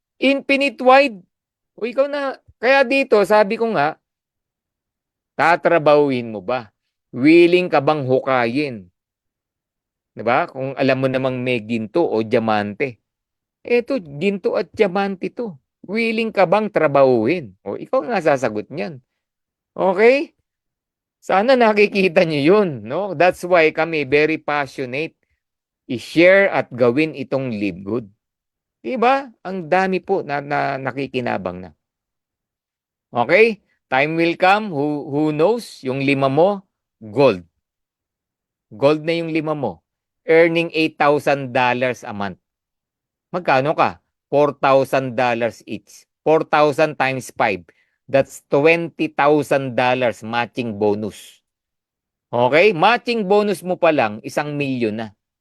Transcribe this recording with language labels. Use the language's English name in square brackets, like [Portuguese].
[English] Infinite wide. [Filipino] O ikaw na. Kaya dito, sabi ko nga, tatrabahuin mo ba? Willing ka bang hukayin? Diba? Kung alam mo namang may ginto o diamante. Eto, ginto at diamante to. Willing ka bang trabahuin? O ikaw nga sasagot niyan. Okay? Sana nakikita niyo yun. No? [English] That's why kami very passionate i-share [Filipino] at gawin itong [English] Live Good. [Filipino] Diba? Ang dami po na nakikinabang na. Okay? [English] Time will come, who knows, [Filipino] yung 5 mo, [English] gold. [Filipino] Gold na yung 5 mo. [English] Earning $8,000 a month. [Filipino] Magkano ka? [English] $4,000 each. 4,000 times 5. That's $20,000 matching bonus. Okay? Matching bonus [Filipino] mo pa lang, [English] 1,000,000 na.